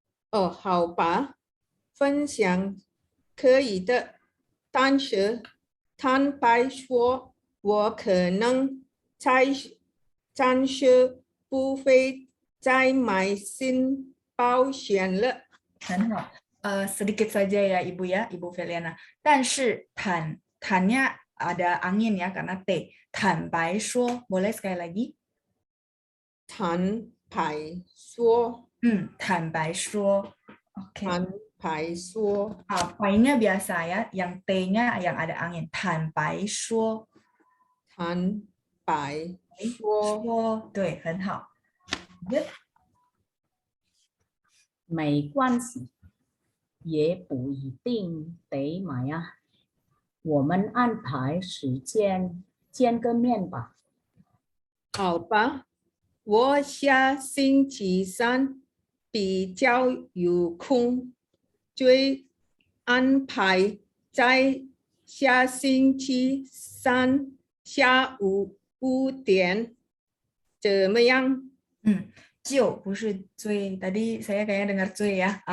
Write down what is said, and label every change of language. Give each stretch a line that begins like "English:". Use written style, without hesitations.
Chinese: 哦，好吧，分享可以的，但是坦白说，我可能暂时不会再买新保险了。
Indonesian: 很好。sedikit saja ya Ibu ya, Ibu Feliana. 但是坦nya ada angin ya karena T.
Chinese: 坦白说,
Indonesian: boleh sekali lagi?
Chinese: 坦白说。坦白说。Oke. 坦白说。
Indonesian: 白-nya biasa ya, yang T-nya yang ada angin.
Chinese: 坦白说。坦白说。对，很好。Good. 没关系。也不一定得买啊，我们安排时间见个面吧。好吧，我下星期三比较有空，就安排在下星期三下午5点，怎么样？就不是追，
Indonesian: tadi saya kayaknya dengar追ya.